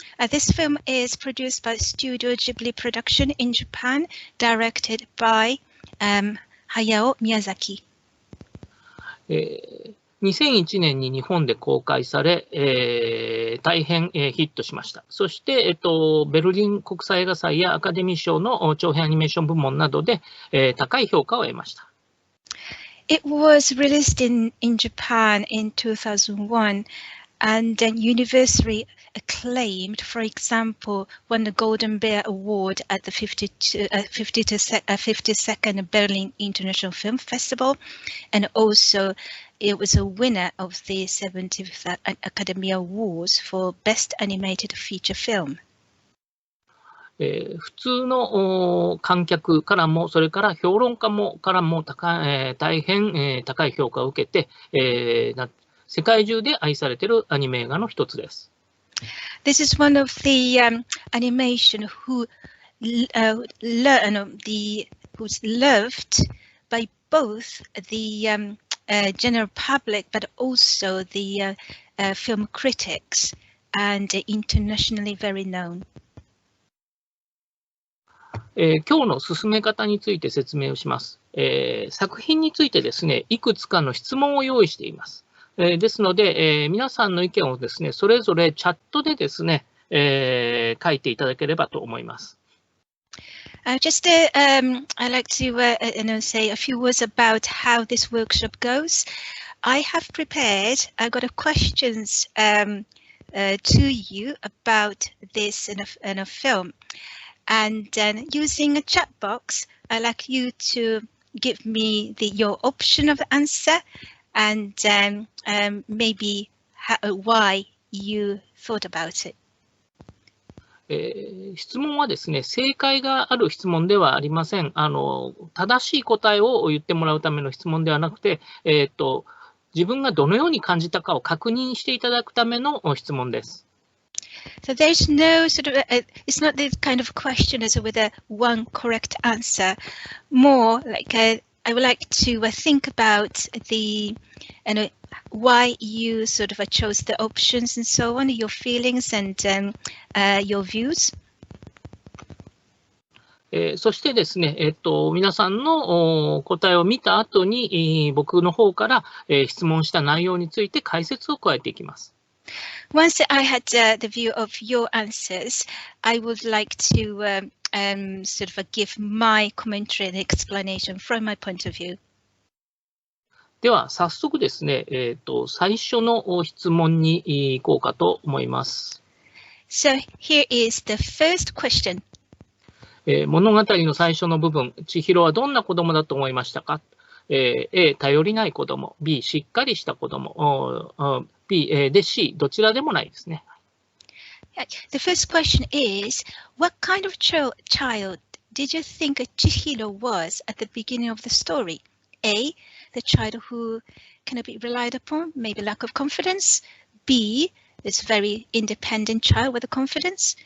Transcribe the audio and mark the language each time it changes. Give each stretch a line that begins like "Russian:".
English: This film is produced by Studio Ghibli Production in Japan, directed by Hayao Miyazaki.
Japanese: 2001年に日本で公開され、大変ヒットしました。そして、ベルリン国際映画祭やアカデミー賞の長編アニメーション部門などで、高い評価を得ました。
English: It was released in Japan in 2001 and then universally acclaimed. For example, won the Golden Bear Award at the 52nd Berlin International Film Festival, and also it was a winner of the 70th Academy Awards for Best Animated Feature Film.
Japanese: 普通の観客からも、それから評論家もからも大変高い評価を受けて、世界中で愛されているアニメ映画の一つです。
English: This is one of the animation who's loved by both the general public but also the film critics and internationally very known.
Japanese: 今日の進め方について説明をします。作品についてですね、いくつかの質問を用意しています。ですので、皆さんの意見をですね、それぞれチャットでですね、書いていただければと思います。
English: I'd like to say a few words about how this workshop goes. I have prepared, I got questions to you about this in a film. And then using a chat box, I'd like you to give me your option of answer and maybe why you thought about it.
Japanese: 質問はですね、正解がある質問ではありません。正しい答えを言ってもらうための質問ではなくて、自分がどのように感じたかを確認していただくための質問です。
English: So there's no sort of, it's not this kind of question as with a one correct answer. More like I would like to think about the, why you sort of chose the options and so on, your feelings and your views.
Japanese: そしてですね、皆さんの答えを見た後に、僕の方から、質問した内容について解説を加えていきます。
English: Once I had the view of your answers, I would like to sort of give my commentary and explanation from my point of view.
Japanese: では早速ですね、最初の質問に行こうかと思います。
English: So here is the first question.
Japanese: 物語の最初の部分、千尋はどんな子供だと思いましたか？A、頼りない子供、B、しっかりした子供、B、で C、どちらでもないですね。
English: The first question is, what kind of child did you think Chihiro was at the beginning of the story? A, the child who cannot be relied upon, maybe lack of confidence. B, this very independent child with a confidence.